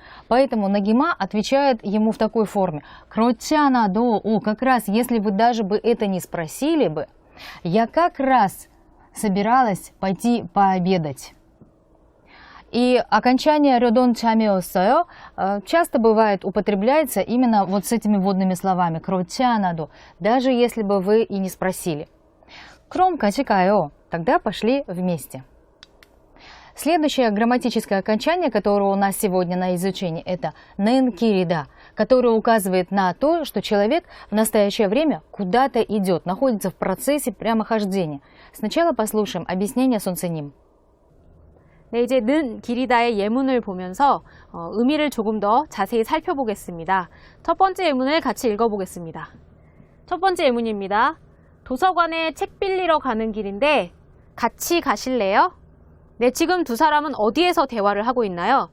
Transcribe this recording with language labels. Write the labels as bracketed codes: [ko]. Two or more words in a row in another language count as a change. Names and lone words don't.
[ru] Поэтому Нагима отвечает ему в такой форме. Кротчанадо, как раз, если вы даже бы это не спросили бы, я как раз собиралась пойти пообедать. И окончание [ko] 려던 참이었어요 [ru] часто бывает употребляется именно вот с этими вводными словами. кротчанадо, даже если бы вы и не спросили. [ko] Кром 같이 가요. [ru] Тогда пошли вместе. Следующее грамматическое окончание, которое у нас сегодня на изучении, это [ko] 는 길이다, [ru] которое указывает на то, что человек в настоящее время куда-то идет, находится в процессе прямохождения. Сначала послушаем объяснение Сонценим. [ko] 네, 이제 는 길이다의 예문을 보면서 의미를 조금 더 자세히 살펴보겠습니다. 첫 번째 예문을 같이 읽어보겠습니다. 첫 번째 예문입니다. 도서관에 책 빌리러 가는 길인데 같이 가실래요? 네, 지금 두 사람은 어디에서 대화를 하고 있나요?